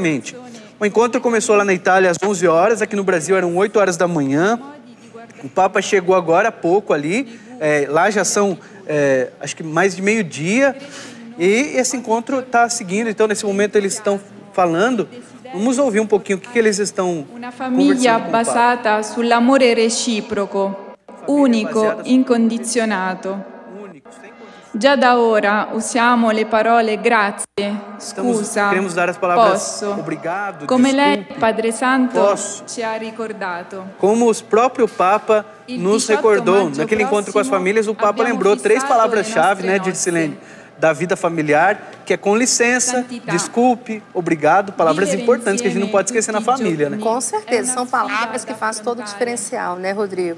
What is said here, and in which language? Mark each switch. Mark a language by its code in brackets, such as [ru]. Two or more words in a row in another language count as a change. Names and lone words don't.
[pt] O encontro começou lá na Itália às 11 horas, aqui no Brasil eram 8 horas da manhã. O Papa chegou agora há pouco ali, lá já são, acho que mais de meio-dia, e esse encontro está seguindo, então nesse momento eles estão falando. Vamos ouvir um pouquinho o que eles estão [it] Una famiglia basata sull'amore reciproco, unico, incondizionato. Già da ora usiamo le parole grazie, scusa, [pt] queremos dar as palavras [it] posso, [pt] obrigado, [it] come lei, [pt] desculpe, [it] Padre Santo, [pt] posso. [it] ci ha ricordato. [pt] Como o próprio Papa nos recordou, naquele encontro com as famílias, o Papa lembrou 3 palavras-chave, né, Dircilene, da vida familiar, que é com licença, desculpe, obrigado, palavras importantes que a gente não pode esquecer na família, né? Com certeza, são palavras que fazem todo o diferencial, né, Rodrigo?